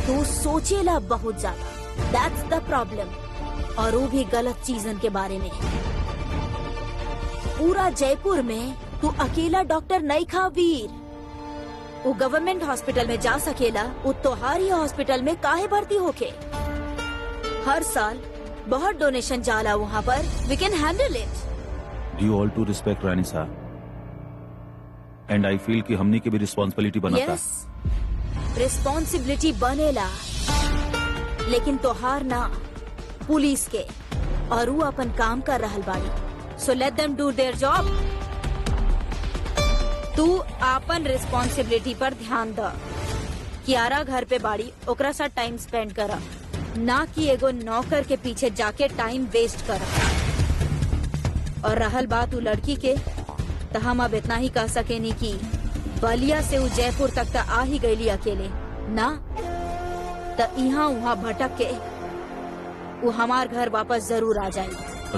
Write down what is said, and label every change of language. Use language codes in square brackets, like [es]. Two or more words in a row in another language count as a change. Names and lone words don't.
[bho] तू सोचेला बहुत ज्यादा, [en] that's the problem, [bho] और वो भी गलत चीजन के बारे में। पूरा जयपुर में तू अकेला डॉक्टर नहीं खा वीर। वो गवर्नमेंट हॉस्पिटल में जा सकेला, वो तोहारी हॉस्पिटल में काहे भर्ती होके? हर साल बहुत डोनेशन जाला वहाँ पर, [en] We can handle it. due all to respect रानी साहब, and I feel [bho] कि हमनी की भी रिस्पॉन्सिबिलिटी बनता। यस, रिस्पॉन्सिबिलिटी बनेला, लेकिन तोहार ना, पुलिस के, और वो अपन काम कर रहल बाड़ी। [en] So let them do their job. [bho] तू आपन रिस्पॉन्सिबिलिटी पर ध्यान द। कियारा घर पे बाड़ी, ओकरा साथ [en] time spend [bho] करा, ना कि एगो नौकर के पीछे जाके [en] time waste [bho] करा। और रहल बात उ लड़की के, तो हम अब इतना ही कह सकेनी कि बलिया से उ जयपुर तक तो आ ही गईली अकेले ना, तो यहाँ वहाँ भटक के वो हमार घर वापस जरूर आ जाएगी।